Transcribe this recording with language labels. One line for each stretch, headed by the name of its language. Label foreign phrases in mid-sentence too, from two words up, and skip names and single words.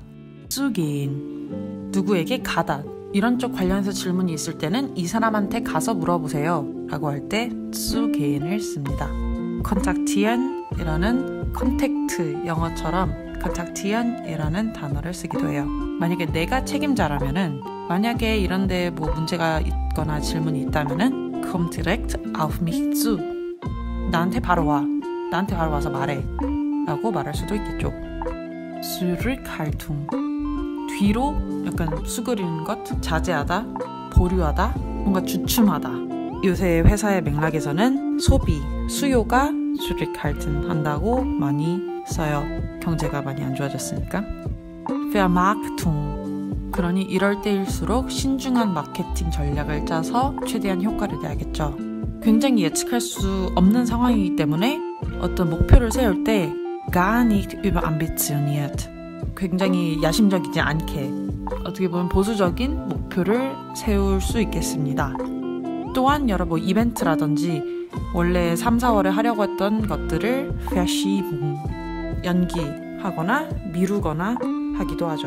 Korean: zugehen, 누구에게 가다. 이런 쪽 관련해서 질문이 있을 때는 이 사람한테 가서 물어보세요 라고 할 때 zugehen을 씁니다. kontaktieren 이라는 컨택트, 영어처럼 kontaktieren 이라는 단어를 쓰기도 해요. 만약에 내가 책임자라면은, 만약에 이런데 뭐 문제가 있거나 질문이 있다면은
German: komm direkt auf mich zu,
Korean: 나한테 바로 와, 나한테 바로 와서 말해 라고 말할 수도 있겠죠. zurückhaltung, 뒤로 약간 수그리는 것, 자제하다, 보류하다, 뭔가 주춤하다. 요새 회사의 맥락에서는 소비, 수요가 zurückhalten 한다고 많이 써요. 경제가 많이 안 좋아졌으니까. Vermarktung, 그러니 이럴 때일수록 신중한 마케팅 전략을 짜서 최대한 효과를 내야겠죠. 굉장히 예측할 수 없는 상황이기 때문에 어떤 목표를 세울 때
German: gar nicht überambitioniert,
Korean: 굉장히 야심적이지 않게, 어떻게 보면 보수적인 목표를 세울 수 있겠습니다. 또한 여러 이벤트라든지 원래 3, 4월에 하려고 했던 것들을 verschieben, 연기하거나 미루거나 하기도 하죠.